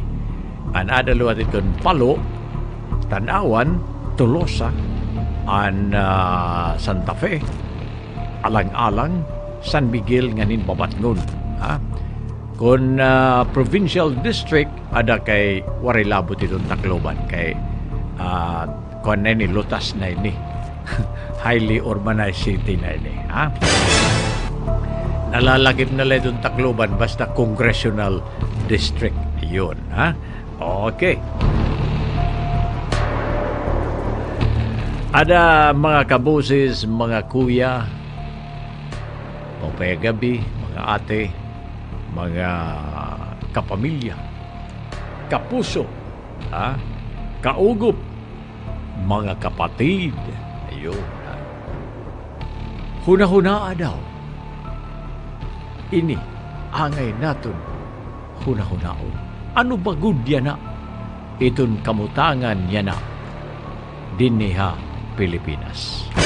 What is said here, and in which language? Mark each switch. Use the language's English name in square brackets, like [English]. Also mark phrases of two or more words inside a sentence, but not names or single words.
[Waray] an adaluat iton Palo Tanawan Tolosa an Santa Fe Alang-alang San Miguel nganin Babatngon ha kun [English] provincial district [Waray] ada kay Warilabot itong Tacloban kay kun na ni Lutas na ini [English] highly urbanized city [Waray] na ini ha nalalakip na lang itong Tacloban basta [English] congressional district [Waray] yun ha okay ada mga kaboses mga kuya mga gabi, mga ate, mga kapamilya, kapuso, kaugup, mga kapatid. Ayun. Huna-huna daw. Ini, angay naton, huna-hunaon. Ano ba good yan na? Iton kamutangan yan na. Diniha, Pilipinas.